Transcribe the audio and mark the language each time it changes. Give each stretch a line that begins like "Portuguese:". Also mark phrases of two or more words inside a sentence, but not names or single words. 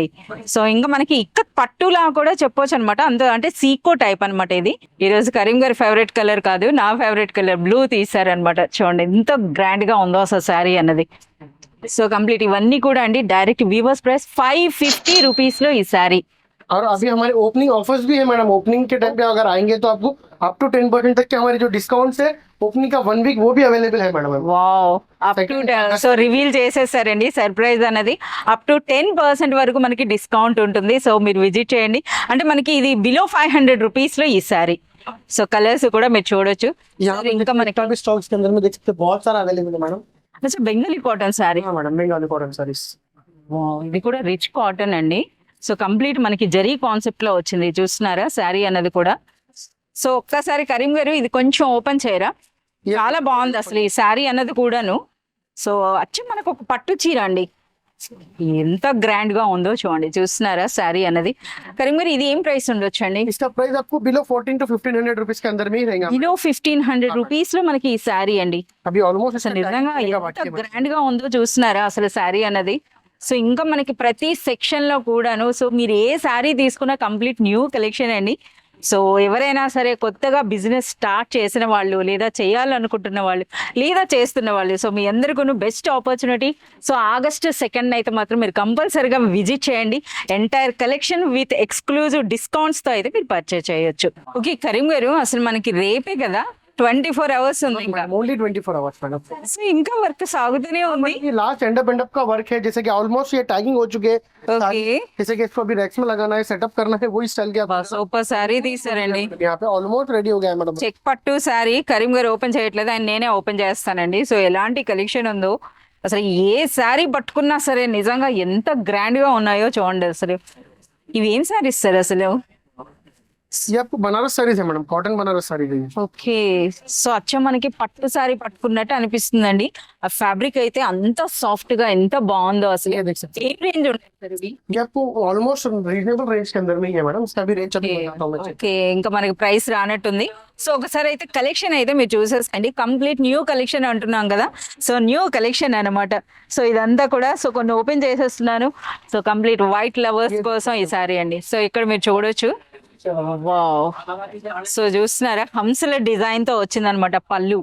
Telugu: సో ఇంకా మనకి ఇక్కత్ పట్టులా కూడా చెప్పొచ్చు అనమాట. అంటే సీకో టైప్ అనమాట ఇది. ఈ రోజు కరీం గారి
English: favourite colour
Telugu: కాదు, నా
English: favourite colour
Telugu: బ్లూ తీసారనమాట. చూడండి ఎంత గ్రాండ్ గా ఉందో అసలు శారీ అన్నది. సో కంప్లీట్ ఇవన్నీ కూడా అండి
English: direct weavers price 550 rupees
Telugu: లో ఈ శారీ.
Hindi: और अभी हमारे
English: opening offers
Hindi: भी है मैडम। ओपनिंग के टाइम पे अगर आएंगे तो आपको
English: up to 10%
Hindi: तक के हमारे जो डिस्काउंट्स है ओपनिंग का
English: 1 week
Hindi: वो भी अवेलेबल है मैडम।
Telugu: వావ్,
English: up to
Telugu: సో రివీల్ చేసేసారండి సర్ప్రైజ్ అనేది.
English: up to 10%
Telugu: వరకు మనకి డిస్కౌంట్ ఉంటుంది. సో మీరు విజిట్ చేయండి. అంటే మనకి ఇది
English: below 500 rupees
Telugu: లో ఈ సారీ. సో కలర్స్ కూడా మీరు చూడొచ్చు.
Hindi: यहाँ पे
Telugu: ఇంకా మనకి
Hindi: भी स्टॉक्स के अंदर में देख सकते हैं बहुत सारा अवेलेबल है मैडम।
Telugu: అసలు
English: Bengali cotton saree.
Hindi: हाँ मैडम,
English: Bengali cotton sarees.
Telugu: ఇది కూడా
English: rich cotton
Telugu: అండి. సో కంప్లీట్ మనకి జరీ కాన్సెప్ట్ లో వచ్చింది, చూస్తున్నారా శారీ అన్నది కూడా. సో ఒక్కసారి కరీం గారు ఇది కొంచెం ఓపెన్ చేయరా, చాలా బాగుంది అసలు ఈ శారీ అన్నది కూడాను. సో అచ్చం మనకు ఒక పట్టు చీర అండి, ఎంత గ్రాండ్ గా ఉందో చూడండి. చూస్తున్నారా శారీ అన్నది. కరీం గారు ఇది ఏం ప్రైస్ ఉండొచ్చు అండి?
Hindi: इसका प्राइस आपको
English: below 14 to 1500 rupees
Hindi: के अंदर में ही रहेगा।
English: below 1500 rupees
Telugu: లో మనకి ఈ శారీ అండి.
Hindi: अभी ऑलमोस्ट
Telugu: అసలు నిజంగా ఎంత గ్రాండ్ గా ఉందో చూస్తున్నారా అసలు శారీ అన్నది. సో ఇంకా మనకి ప్రతి సెక్షన్ లో కూడాను సో మీరు ఏ శారీ తీసుకున్నా
English: complete new collection
Telugu: అండి. సో ఎవరైనా సరే కొత్తగా బిజినెస్ స్టార్ట్ చేసిన వాళ్ళు, లేదా చేయాలనుకుంటున్న వాళ్ళు, లేదా చేస్తున్న వాళ్ళు, సో మీ అందరికీ
English: best opportunity.
Telugu: సో August 2 అయితే మాత్రం మీరు కంపల్సరీగా విజిట్ చేయండి.
English: entire collection with exclusive discounts
Telugu: తో అయితే మీరు పర్చేస్ చేయొచ్చు. ఓకే కరీం గారు, అసలు మనకి రేపే కదా 24 అవర్స్ ఉంది ఇంకా.
English: only 24 hours madam.
Telugu: సో ఇంకా వర్క్ సాగుతూనే ఉంది.
Hindi: ये
English: last end
Hindi: अप का वर्क है, जैसे कि ऑलमोस्ट ये टैगिंग हो चुके हैं।
Telugu: ఓకే,
Hindi: जैसे कि इसको अभी रैक्स में लगाना है, सेटअप करना है, वही स्टाइल के आप
Telugu: సూపర్ శారీ తీసారండి.
Hindi: यहाँ पे
English: almost ready
Hindi: हो गया है मैडम।
Telugu: చెక్ పట్టు శారీ కరీం గారు ఓపెన్ చేయట్లేదు, ఆయన నేనే ఓపెన్ చేస్తానండి. సో ఎలాంటి కలెక్షన్ ఉందో అసలు ఏ శారీ పట్టుకున్నా సరే నిజంగా ఎంత గ్రాండ్ గా ఉన్నాయో చూడండి. అసలు ఇవి ఏం శారీస్ సార్ అసలు?
Hindi: ये आपको बनारस साड़ीज है मैडम, कॉटन बनारस साड़ी है।
Telugu: ఓకే, సో అచ్చం మనకి పట్టు శారీ పట్టుకున్నట్టు అనిపిస్తుందండి. ఆ ఫ్యాబ్రిక్ అయితే అంత సాఫ్ట్ గా ఎంత బాగుందో అసలు.
Hindi: ये देख सकते
Telugu: ఏ రేంజ్ ఉంటుంది సార్ ఇవి?
Hindi: हैं, ये आपको ऑलमोस्ट
English: reasonable range
Hindi: के अंदर में ही है मैडम। इसका भी रेंज अभी बताता हूं मैं।
Telugu: ఓకే, ఇంకా మనకి ప్రైస్ రానట్టుంది. సో ఒకసారి అయితే కలెక్షన్ అయితే మీరు చూసేసుకోండి.
English: complete new collection
Telugu: అంటున్నాం కదా, సో
English: new collection
Telugu: అన్నమాట. సో ఇదంతా కూడా సో కొన్ని ఓపెన్ చేసేస్తున్నాను. సో
English: complete white lovers
Telugu: కోసం ఈ సారీ అండి. సో ఇక్కడ మీరు చూడొచ్చు. వావ్, సో చూస్తున్నారా హంసల డిజైన్ తో వచ్చిందనమాట పళ్ళు.